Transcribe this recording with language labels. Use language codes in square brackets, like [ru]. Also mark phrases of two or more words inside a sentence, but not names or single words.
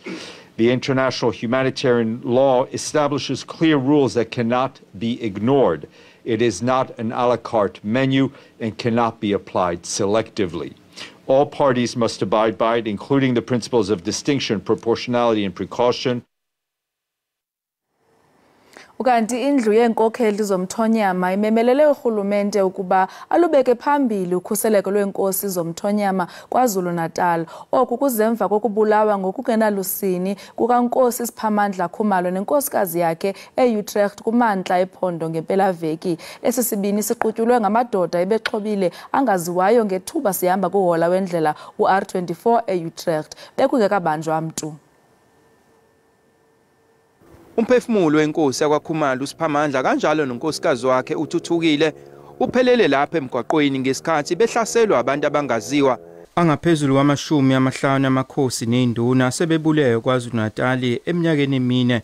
[en] The international humanitarian law establishes clear rules that cannot be ignored. It is not an [fr] a la carte [en] menu and cannot be applied selectively. All parties must abide by it, including the principles of distinction, proportionality, and precaution. [xh] Ukanti indlu yenkokheli zomthonyama imemelele urhulumente ukuba alubeke phambili ukhuseleko lweenkosi zomthonyama KwaZulu-Natal. Oku kuzemva kokubulawa ngokungenalusini kukaNkosi Siphamandla Khumalo nenkosikazi yakhe eUtrecht kumantla ephondo ngempelaveki. Esi sibini siqutyulwe ngamadoda ebexhobile angaziwayo ngethuba sihamba kuhola wendlela uR24 eUtrecht bekungekabanjwa mntu. [zu] Umphefumulo wenkosi yakwaKhumalo uSiphamandla kanjalo nonkosikazi wakhe uthuthukile uphelele lapha emgwaqweni ngesikhathi behlaselwa abantu abangaziwa. Angaphezulu kwama-50 amakhosi neinduna sebebulewe KwaZulu-Natal eminyakeni emine.